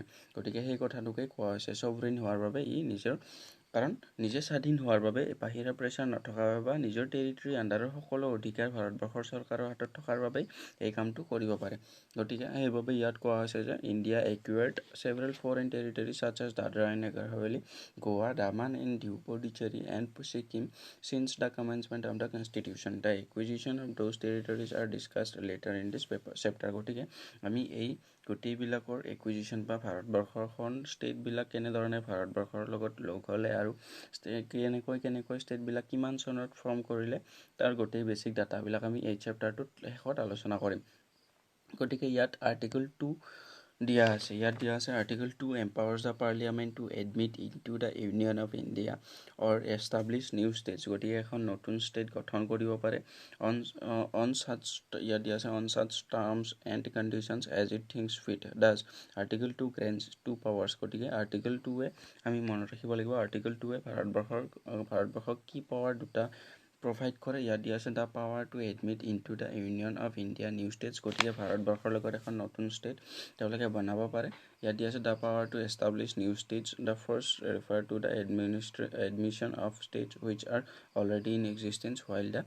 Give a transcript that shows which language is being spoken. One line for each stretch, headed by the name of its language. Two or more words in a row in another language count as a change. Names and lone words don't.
Assamese: গতিকে সেই কথাটোকে কোৱা হৈছে সভৰেন হোৱাৰ বাবে ই নিজৰ, কাৰণ নিজে স্বাধীন হোৱাৰ বাবে বাহিৰা প্ৰেছাৰ নথকাৰ বাবে বা নিজৰ
English: territory underৰ
Assamese: সকলো অধিকাৰ ভাৰতবৰ্ষৰ চৰকাৰৰ হাতত থকাৰ বাবেই এই কামটো কৰিব পাৰে। গতিকে সেইবাবে ইয়াত কোৱা হৈছে যে
English: India acquired several foreign territories such as Dadra and Nagar Haveli, Goa, Daman and Diu, Puducherry and Sikkim since the commencement of the constitution. The acquisition of those territories are discussed later in this chapter.
Assamese: গতিকে আমি এই গোটেইবিলাকৰ একুইজিশ্যন বা ভাৰতবৰ্ষৰখন ষ্টেটবিলাক কেনেধৰণে ভাৰতবৰ্ষৰ লগত লগ হ'লে আৰু কেনেকৈ ষ্টেটবিলাক কিমান চনত ফৰ্ম কৰিলে তাৰ গোটেই
English: basic dataবিলাক
Assamese: আমি এই চেপ্টাৰটোত শেষত আলোচনা কৰিম। গতিকে ইয়াত আৰ্টিকল 2 দিয়া আছে।
English: আৰ্টিকল 2 empowers the parliament to admit into the Union of India or establish new states.
Assamese: গতিকে এখন নতুন ষ্টেট গঠন কৰিব পাৰে
English: on such terms and conditions as it thinks fit. Thus আৰ্টিকল 2 grants 2 powers.
Assamese: গতিকে আৰ্টিকল 2 আমি মনত ৰাখিব লাগিব আৰ্টিকল 2 ভাৰতবৰ্ষক কি পাৱাৰ দুটা প্ৰভাইড কৰে। ইয়াত দিয়া আছে
English: the power to admit into the Union of India new states.
Assamese: গতিকে ভাৰতবৰ্ষৰ লগত এখন নতুন ষ্টেট তেওঁলোকে বনাব পাৰে। ইয়াত দিয়া আছে
English: the power to establish new states. The first refer to the admission of states which are already in existence while the.